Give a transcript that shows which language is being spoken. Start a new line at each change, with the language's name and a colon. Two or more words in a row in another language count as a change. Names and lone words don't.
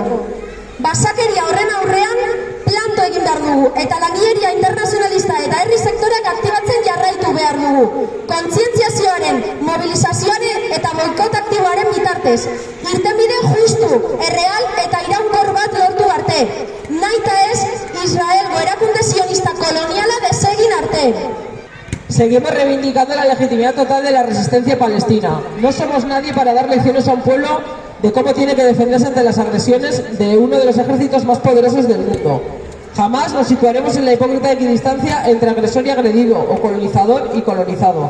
Basque: Basakeria horren aurrean planto egin behar dugu eta langileria internazionalista eta herri sektoreak aktibatzen jarraitu behar dugu. Kontzientziazioaren, mobilizazioaren eta boikot aktiboaren bitartez. Irtenbide justu, erreal eta iraunkor bat lortu arte. Nahita ez, Israelgo erakunde sionista koloniala desegin arte.
Spanish: Seguimos reivindicando la legitimidad total de la resistencia palestina. No somos nadie para dar lecciones a un pueblo de cómo tiene que defenderse ante las agresiones de uno de los ejércitos más poderosos del mundo. Jamás nos situaremos en la hipócrita equidistancia entre agresor y agredido, o colonizador y colonizado.